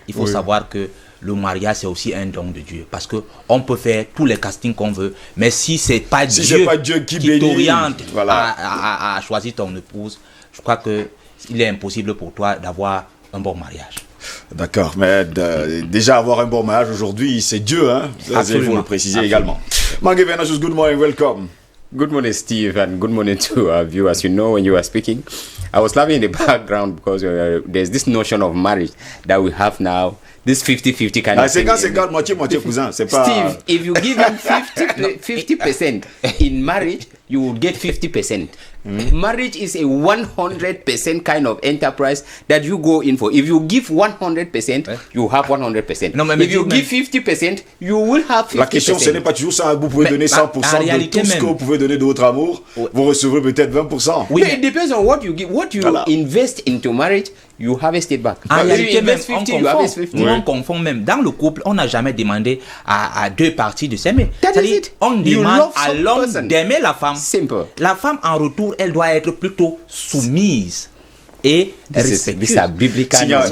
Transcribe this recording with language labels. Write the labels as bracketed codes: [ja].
[fr] Il faut savoir que le mariage, c'est aussi un don de Dieu. Parce qu'on peut faire tous les castings qu'on veut, mais si ce n'est pas, Dieu qui t'oriente à choisir ton épouse, je crois qu'il est impossible pour toi d'avoir un bon mariage. D'accord, mais déjà avoir un bon mariage aujourd'hui, c'est Dieu, hein? Il faut le préciser également. [en] Mangué Vernacius, good morning, welcome. Good morning, Steve, and good morning to our viewers. You know, when you were speaking, I was laughing in the background because there's this notion of marriage that we have now. This 50-50 kind of thing. [fr] 50-50, moitié-moitié, cousin. C'est pas... [en] Steve, if you give him 50% in marriage, you will get 50%. Marriage is a 100% kind of enterprise that you go in for. If you give 100%, you have 100%. [fr] Non, mais [en] if you give 50%, you will have 50%. [fr] La question, ce n'est pas toujours ça. Vous pouvez donner 100% de tout ce que vous pouvez donner de votre amour. Vous recevrez peut-être 20%. Oui, mais it depends on what you give. What you invest into marriage, you harvest it back. En réalité, même, on confond même. Dans le couple, on n'a jamais demandé à deux parties de s'aimer. C'est-à-dire, on demande à l'homme d'aimer la femme. Simple. La femme, en retour, elle doit être plutôt soumise et respectueuse.